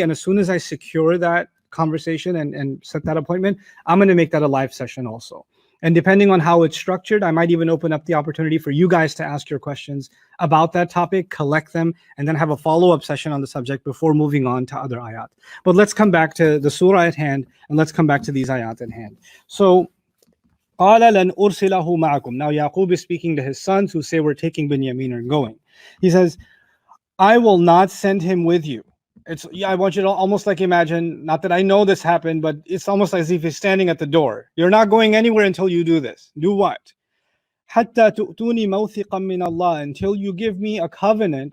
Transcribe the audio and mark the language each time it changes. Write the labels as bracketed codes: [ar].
[en] And as soon as I secure that conversation and set that appointment, I'm going to make that a live session also. And depending on how it's structured, I might even open up the opportunity for you guys to ask your questions about that topic, collect them, and then have a follow-up session on the subject before moving on to other ayat. But let's come back to the surah at hand, and let's come back to these ayat at hand. So, [ar] قَالَ لَنْ أُرْسِلَهُ مَعَكُمْ. [en] Now Yaqub is speaking to his sons who say, we're taking Binyamin and going. He says, I will not send him with you. I want you to almost like imagine, not that I know this happened, but it's almost as if he's standing at the door. You're not going anywhere until you do this. Do what? [ar] حَتَّى تُؤْتُونِي مَوْثِقًا مِّنَ اللَّهِ, [en] until you give me a covenant.